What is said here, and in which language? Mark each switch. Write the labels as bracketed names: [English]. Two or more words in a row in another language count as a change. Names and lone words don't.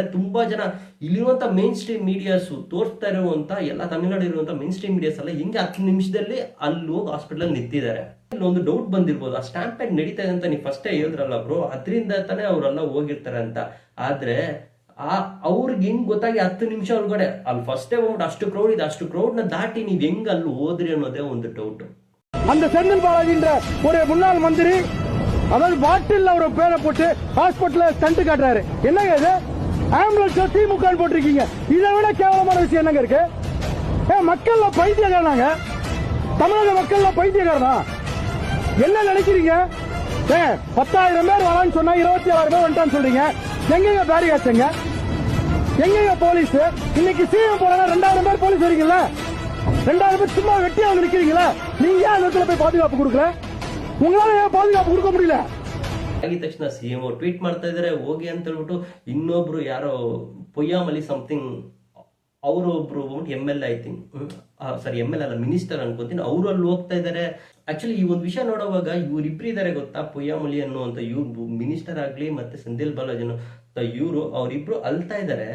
[Kannada] ತುಂಬಾ ಜನ ಇಲ್ಲಿರುವಂತ [English] main stream medias [Kannada] ತೋರಿಸ್ತಾ ಇರುವಂತ ಎಲ್ಲ ತಮಿಳ್ನಾಡು ಇರುವಂತ [English] main stream medias [Kannada] ಎಲ್ಲ ಹೆಂಗೆ 10 ನಿಮಿಷದಲ್ಲಿ ಅಲ್ಲಿ ಹೋಗಿ ಹಾಸ್ಪಿಟಲ್ ಅಲ್ಲಿ ನಿಂತಿದ್ದಾರೆ. ಒಂದು ಡೌಟ್ ಬಂದಿರ್ಬೋದು, ಆ ಸ್ಟ್ಯಾಂಪೇಡ್ ನಡೀತಾ ಇದೆ ಅಂತ ನೀವು ಫಸ್ಟೇ ಹೇಳಿದ್ರಲ್ಲ ಬ್ರೋ, ಅದರಿಂದ ತಾನೇ ಅವರೆಲ್ಲ ಹೋಗಿರ್ತಾರೆ ಅಂತ. ಆದ್ರೆ ಅವ್ರಿಗೆ ಹೆಂಗ್ ಗೊತ್ತಾಗಿ 10 ನಿಮಿಷ ಒಳಗಡೆ ಅಲ್ಲಿ ಫಸ್ಟೇ ಹೋಗ್ಬಿಟ್ಟು ಅಷ್ಟು ಕ್ರೌಡ್ ಇದೆ, ಅಷ್ಟು ಕ್ರೌಡ್ ನ ದಾಟಿ ನೀವ್ ಹೆಂಗ್ ಅಲ್ಲಿ ಹೋದ್ರಿ ಅನ್ನೋದೇ ಒಂದು ಡೌಟ್. [Tamil] அந்த செந்தில் பாலாஜின்ற ஒரு முன்னாள் மந்திரி, அதாவது பாட்டில் அவர் பேரை போட்டு ஹாஸ்பிட்டல்ல ஸ்டண்ட் காட்டுறாரு. என்னங்க இது? ஆம்புலன்ஸ் திமுக போட்டிருக்கீங்க. இதை விட கேவலமான விஷயம் என்னங்க இருக்கு? மக்கள்ல பைத்தியக்காரனாங்க, தமிழக மக்கள்ல பைத்தியக்காரனா? என்ன நினைக்கிறீங்க? 10,000 பேர் வரான்னு சொன்னா 27,000 பேர் வந்துட்டான்னு சொல்றீங்க. எங்கங்க பேரிகாச்சுங்க? எங்கங்க போலீஸ்? இன்னைக்கு சிஎம் போனா 2,000 பேர் போலீஸ் வரீங்கல்ல, 2,000 பேர் சும்மா வெட்டியா வந்து நிக்கிறீங்களா? நீங்க ஏன் அந்த இடத்துல போய் பாதுகாப்பு கொடுக்கல? உங்களால ஏன் பாதுகாப்பு கொடுக்க முடியல? [Kannada] ಆಗಿದ ತಕ್ಷಣ CM ಟ್ವೀಟ್ ಮಾಡ್ತಾ ಇದಾರೆ ಹೋಗಿ ಅಂತ ಹೇಳ್ಬಿಟ್ಟು. ಇನ್ನೊಬ್ರು ಯಾರೋ ಪೊಯ್ಯಾಮಲಿ ಸಮಥಿಂಗ್, ಅವರೊಬ್ರು MLA, [English] I think, [Kannada] ಸಾರಿ MLA ಅಲ್ಲ, ಮಿನಿಸ್ಟರ್ ಅನ್ಕೊಂತೀನಿ, ಅವರು ಅಲ್ಲಿ ಹೋಗ್ತಾ ಇದಾರೆ. ಆಕ್ಚುಲಿ ಈ ಒಂದು ವಿಷಯ ನೋಡುವಾಗ ಇವ್ರಿಬ್ರು ಇದಾರೆ ಗೊತ್ತಾ, ಪೊಯ್ಯಾಮಲಿ ಅನ್ನುವಂತ ಇವ್ರು ಮಿನಿಸ್ಟರ್ ಆಗ್ಲಿ ಮತ್ತೆ ಸೆಂದಿಲ್ ಬಾಲಾಜಿ ಇವರು, ಅವರಿಬ್ರು ಅಲ್ತಾ ಇದಾರೆ.